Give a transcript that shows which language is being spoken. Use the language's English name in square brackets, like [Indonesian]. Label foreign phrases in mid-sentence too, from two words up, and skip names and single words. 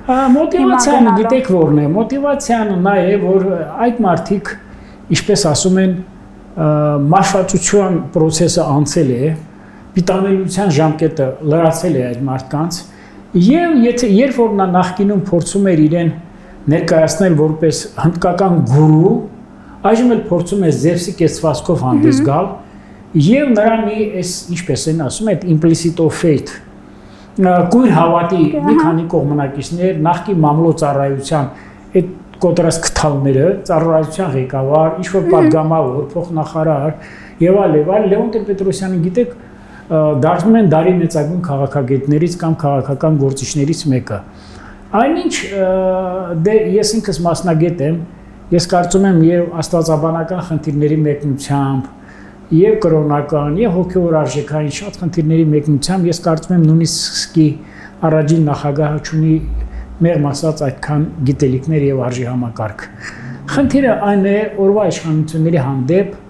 [Armenian] Մոտիվացիան գիտեք որն է, մոտիվացիան նա է, որ այդ մարդիկ, ինչպես ասում են, մաշվածության process-ը անցել է, պիտանելիության ժամկետը լրացել է այդ մարդկանց, եւ երբ որ նա նախկինում փորձում էր իրեն ներկայացնել որպես հնդկական գուրու, այժմ էլ փորձում է Զևսի կեցվածքով հանդես գալ, եւ նրան մի այս ինչպես են ասում, այդ [English] implicit of faith [Armenian] կույր հավատի մի քանի կողմնակիցներ նախկին մամլո ծառայության այդ կոտրած քթալները, ծառայության ղեկավար, ինչ որ պատգամավոր, փոխնախարար եւ այլ Լևոն Տեր-Պետրոսյանը գիտեք դարձնում են դարի մեծագույն քաղաքագետներից կամ քաղաքական գործիչներից մեկը։ Այնինչ դե ես ինքս մասնագետ եմ, ես կարծում եմ եւ աստվածաբանական խնդիրների մեկնությամբ, եւ կրոնական, եւ հոգեոր արժեքային շատ խնդիրների մեկնությամբ ես կարծում եմ նույնիսկ առաջին նախագահը ունի մեղմ ասած այդքան գիտելիքներ եւ արժի համակարգ։ Խնդիրը այն է, օրվա իշխանությունների հանդեպ